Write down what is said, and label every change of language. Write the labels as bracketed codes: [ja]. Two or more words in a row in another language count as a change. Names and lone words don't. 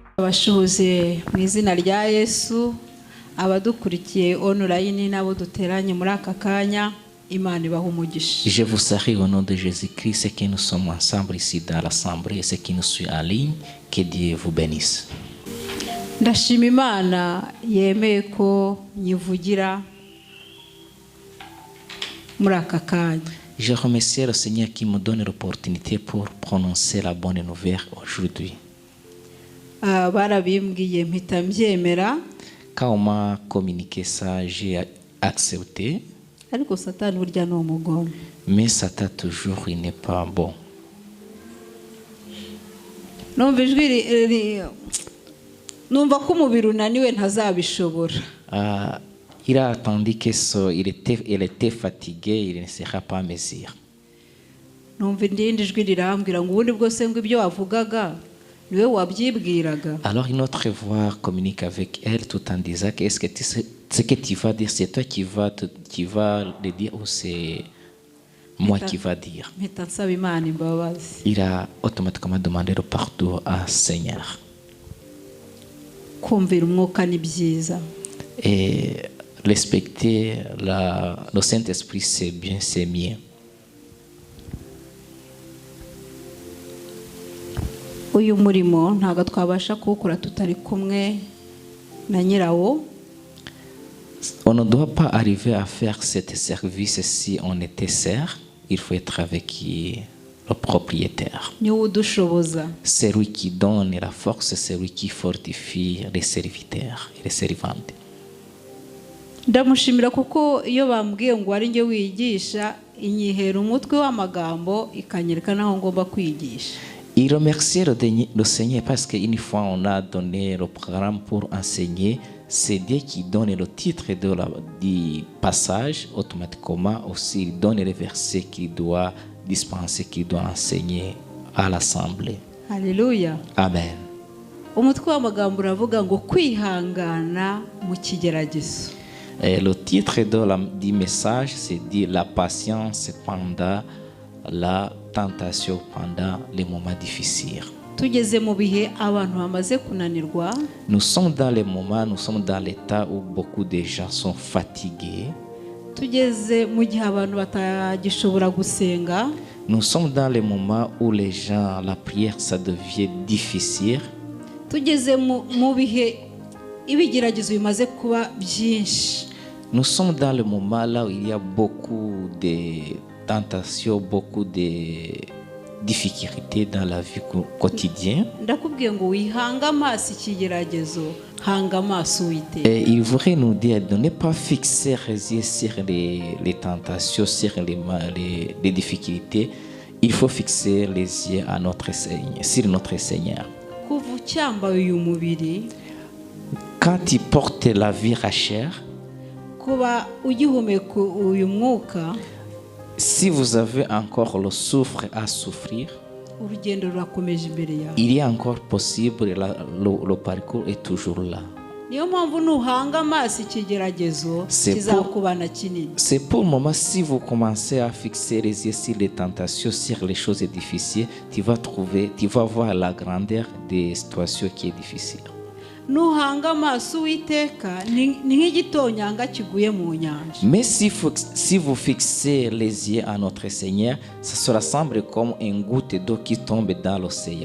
[rw] ndabashuhuze mu izina rya Yesu abadukurikiye online nabo duteranye muri aka kanya. Imana ibaha umugisha. [fr] Je vous salue au nom de Jésus-Christ, ceux qui nous sommes ensemble ici dans l'assemblée et ceux qui nous suivent en ligne. Que Dieu vous bénisse. [rw] Ndashima Imana yemeye ko nyivugira muri aka kanya. [fr] Je remercie le Seigneur qui me donne l'opportunité pour prononcer la bonne nouvelle aujourd'hui. [rw] Barabimbwiye mpita mbyemera. [fr] Quand on m'a communiqué ça, j'ai accepté. [rw] Ariko Satani burya ni umugome. [fr] Mais Satan toujours il n'est pas bon. [rw] Numva ijwi numva ko umubiri unaniwe ntazabishobora. [fr] Il a attendu qu'il était fatigué, il ne sera pas à mesure. [rw] Numva indindi ijwi rirambwira ngo ubundi bwose ngo ibyo wavugaga niwe wabyibwiraga. [fr] Alors une autre voix communique avec elle tout en disant que est-ce que ce que tu vas dire, c'est toi qui vas le dire ou c'est moi qui va dire? [rw] Mpita nsaba Imana imbabazi. [fr] Il a automatiquement demandé le pardon à Seigneur. [rw] Kumvira umwuka ni byiza. [fr] Et respecter le Saint-Esprit, c'est bien, c'est mieux. [rw] Uyu murimo ntago twabasha kuwukora tutari kumwe na nyirawo. [fr] On ne doit pas arriver à faire ce service si on était seul. Il faut être avec le propriétaire. C'est lui qui donne la force, c'est lui qui fortifie les serviteurs et les servantes. [rw] Ndamushimira kuko iyo bambwiye ngo ari nge wigisha inyihera umutwe w'amagambo ikanyereka naho ngomba kwigisha. [fr] Il remercie le Seigneur parce qu'une fois on a donné le programme pour enseigner, c'est Dieu qui donne le titre du passage, automatiquement aussi il donne les versets qu'il doit dispenser, qu'il doit enseigner à l'assemblée. Alléluia. Amen. [rw] Umutwe w'amagambo uravuga ngo kwihangana mu kigeragezo. [fr] Le titre du message, c'est dit la patience pendant la tentation, pendant les moments difficiles. [rw] Tugeze mu bihe abantu bamaze kunanirwa. [fr] Nous sommes dans les moments, nous sommes dans l'état où beaucoup de gens sont fatigués. [rw] Tugeze mu gihe abantu batagishobora gusenga. [fr] Nous sommes dans les moments où les gens, la prière, ça devient difficile. [rw] Tugeze mu bihe ibigeragezo bimaze kuba byinshi. [fr] Nous sommes dans le moment là où il y a beaucoup de tentations, beaucoup de difficultés dans la vie quotidienne. [rw] Ndakubwiye ngo wihanga amaso ikigeragezo, hanga amaso Uwiteka. [fr] Et il voudrait nous dire de ne pas fixer les yeux sur les tentations, sur les difficultés. Il faut fixer les yeux à notre Seigneur, sur notre Seigneur. [rw] Kuva ucyambaye uyu mubiri, [fr] quand tu portes la vie à chair, [rw] kuba ugihumeka uyu mwuka, [fr] si vous avez encore le souffle à souffrir, [rw] urugendo rurakomeje imbere yawe. [fr] Il est encore possible, le parcours est toujours là. [rw] Niyo mpamvu nuhanga amaso ikigeragezo kizakubana kinini. [fr] C'est pour le moment, si vous commencez à fixer les yeux sur les tentations, sur les choses difficiles, tu vas voir la grandeur des situations qui est difficile. [rw] Nuhanga amaso Uwiteka ni nk'igitonyanga kiguye mu nyanja. [fr] Mais si vous fixez les yeux à notre Seigneur, ça sera semble comme une goutte d'eau qui tombe dans l'océan.